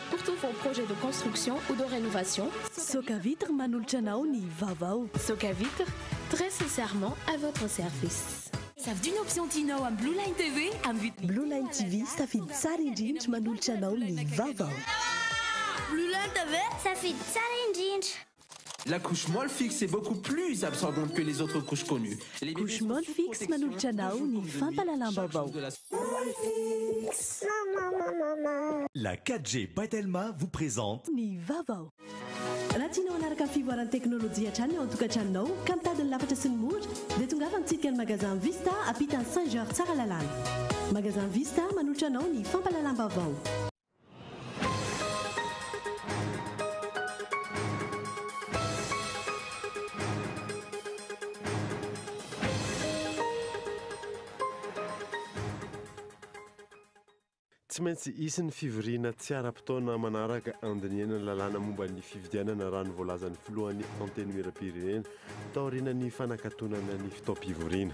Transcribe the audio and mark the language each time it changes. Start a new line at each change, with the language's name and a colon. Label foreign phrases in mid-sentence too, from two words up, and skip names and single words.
French: tous vos projets de construction ou de rénovation.
Malagasy: Sokavitre manolotranao ny vavao. Sokavitre,
French: très sincèrement à votre service. Savy d'une option Tinao à Blue Line TV
Malagasy: Blue Line TV safidy tsara indrindra manolotranao ny vavao. Blue Line TV safidy tsara indrindra.
French: La couche molle fixe est beaucoup plus absorbante que les autres couches connues.
Malagasy: Couche molle fixe manolotranao ny fampalalam-bavao.
French: La 4G Patelma vous présente
Malagasy: ny vavao. Raha tianao hanaraka fivoaran'ny teknôlôjia hatrany ao an-tokantranonao ka mitady ny lafatra sy ny mora dia tongava mitsidika ny magasin Vista ampitany Saint-Georges tsara lalàna. Magasin Vista manolotra anao ny fampalalam-bavao. Tsy maintsy isy ny fivoriana tsy ara-potoana manaraka andiniana ny lalàna momba ny fividianana raha ny voalazan'ny filohan'ny anteny miram-pirenena taoriana ny fanakatonana ny fitaom-pivoriana.